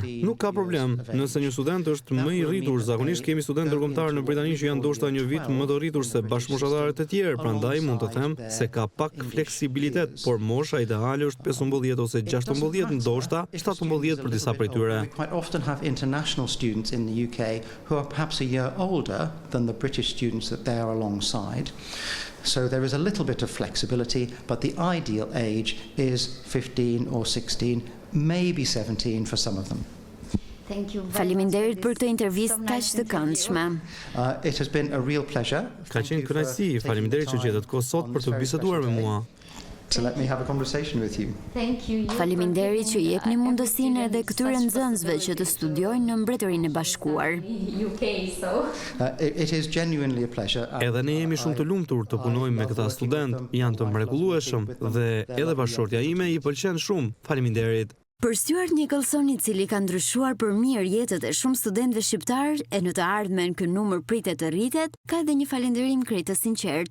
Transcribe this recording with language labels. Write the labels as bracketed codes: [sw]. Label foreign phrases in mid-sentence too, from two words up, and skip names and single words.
[sq] Nuk ka problem. Nëse një student është më i rritur, zakonisht kemi studentë ndërkombëtar në Britani që janë ndoshta një vit më të rritur se bashkëmoshtatarët e tjerë, prandaj mund të them se ka pak fleksibilitet, por mosha ideale është 15 ose 16, ndoshta 17 për disa prej tyre. [en] We quite often have international students in the UK who are perhaps a year older than the British students that they are alongside. So there is a little bit of flexibility, but the ideal age is 15 or 16, maybe 17 for some of them. [sq] Faleminderit për këtë intervistë kaq të këndshme. [en] It has been a real pleasure. [sq] Ka qenë kënaqësi, faleminderit që gjetët kohë sot për të biseduar me mua. [en] To let me have a conversation with you. [sq] Faleminderit që jepni mundësinë edhe këtyre nxënësve që të studiojnë në Mbretërinë e Bashkuar. [en] It is genuinely a pleasure. [sq] Edhe ne jemi shumë të lumtur të punojmë me këta studentë, janë të mrekullueshëm dhe edhe bashkëshortja ime i pëlqen shumë. Faleminderit. Për Stuart Nicholson, i cili ka ndryshuar për mirë jetët e shumë studentëve shqiptar e në të ardhmen ky numër pritet të rritet, ka edhe një falënderim krejt të sinqert.